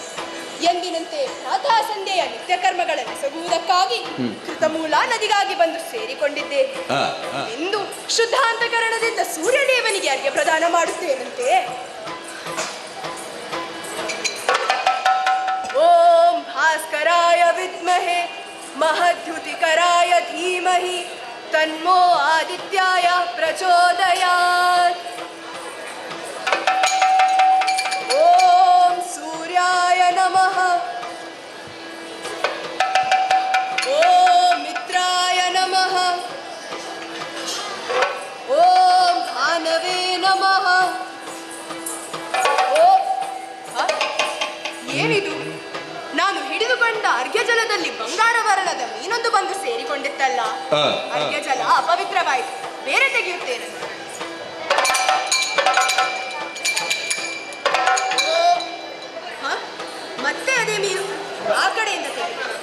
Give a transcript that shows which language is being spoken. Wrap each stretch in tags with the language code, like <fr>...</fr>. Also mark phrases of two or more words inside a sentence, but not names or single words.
<kn>ಎಂದಿನಂತೆ ಪ್ರಾತಃ ಸಂಧ್ಯೆಯ ನಿತ್ಯ ಕರ್ಮಗಳನ್ನೆಸಗುವುದಕ್ಕಾಗಿ ಕೃತಮೂಲ ನದಿಗಾಗಿ ಬಂದು ಸೇರಿಕೊಂಡಿದ್ದೇನೆ. ಇಂದು ಶುದ್ಧಾಂತಕರಣದಿಂದ ಸೂರ್ಯದೇವನಿಗೆ ಅರ್ಘ್ಯ ಪ್ರದಾನ ಮಾಡುತ್ತೇನಂತೆ.</kn> <sa>ಓಂ ಭಾಸ್ಕರಾಯ ವಿದ್ಮಹೆ ಮಹದ್ಯುತಿಕರಾಯ ಧೀಮಹಿ ತನ್ಮೋ ಆದಿತ್ಯಾಯ ಪ್ರಚೋದಯಾತ್. ಓಂ ಸೂರ್ಯಾಯ ನಮಃ. ಓಂ ಮಿತ್ರಾಯ ನಮಃ. ಓಂ ಭಾನವೇ ನಮಃ.</sa> <kn>ಏನಿದು? ನಾನು ಹಿಡಿದುಕೊಂಡ ಅರ್ಘ್ಯ ಜಲದಲ್ಲಿ ಬಂಗಾರ ವರ್ಣದ ಮೀನೊಂದು ಬಂದು ಸೇರಿಕೊಂಡಿತ್ತಲ್ಲ. ಅರ್ಘ್ಯ ಜಲ ಅಪವಿತ್ರವಾಯಿತು, ಬೇರೆ ತೆಗೆಯುತ್ತೇನೆ. ಮತ್ತೆ ಅದೇ ಮೀನು ಆ ಕಡೆಯಿಂದ ತೆಗೆದು.</kn>